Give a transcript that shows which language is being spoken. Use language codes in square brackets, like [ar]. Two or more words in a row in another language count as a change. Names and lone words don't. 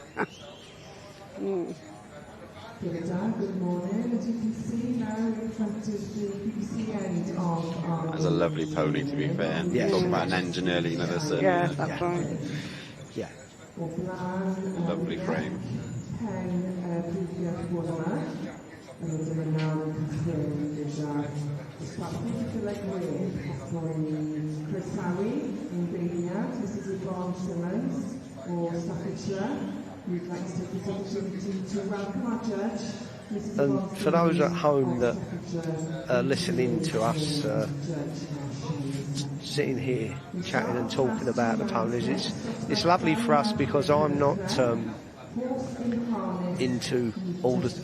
[en] Good morning. As you can see now in front of the BBC end of our... That's a lovely pony, to be fair. Yes. Talking about an engine early, that's a Yeah, that's right. Yeah. lovely frame. [cy] Prif Gylch bod yma. Dyma nawr yn cychwyn gyda ysbathyn cyflegwyr hoffwn croesawu ein beirniad Mrs Yvonne Simmons o Staffordshire. [en] We'd like to take this opportunity to welcome our judge, Mrs And Yvonne for those at home that Staffordshire. are listening to us sitting here chatting and talking about the ponies, it's lovely for us because I'm not into all the...